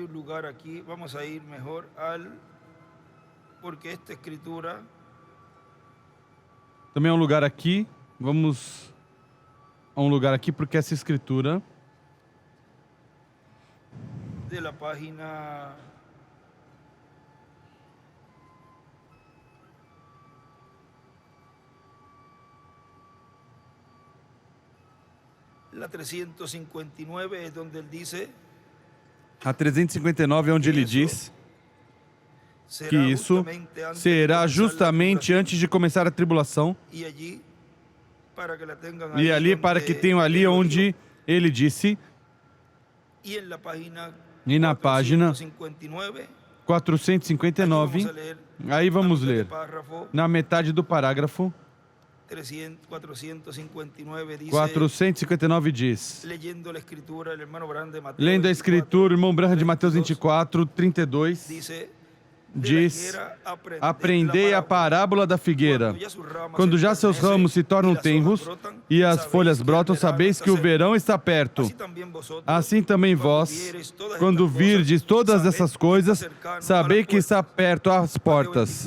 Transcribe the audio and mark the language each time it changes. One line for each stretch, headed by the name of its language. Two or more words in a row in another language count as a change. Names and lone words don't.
Spanish: un lugar aquí, vamos a ir mejor porque esta escritura...
Portuguese: Também é um lugar aqui, vamos a um lugar aqui porque essa escritura...
Spanish: De la página... La 359 es donde él dice...
Portuguese: A 359 é onde ele diz que isso será justamente antes de começar a tribulação. E ali, para que tenham ali onde ele disse, e na página 459, aí vamos ler, na metade do parágrafo, 459 diz,
Spanish: leyendo la escritura, el hermano Branham de Mateo
Portuguese: lendo a 24, Escritura, o irmão Branham de Mateus 24, 32,
Spanish: dice,
Portuguese: diz, aprendei a parábola da figueira. Quando já seus ramos se tornam tenros e as folhas brotam, sabeis que o verão está perto. Assim também vós, quando virdes todas essas coisas, sabei que está perto às portas.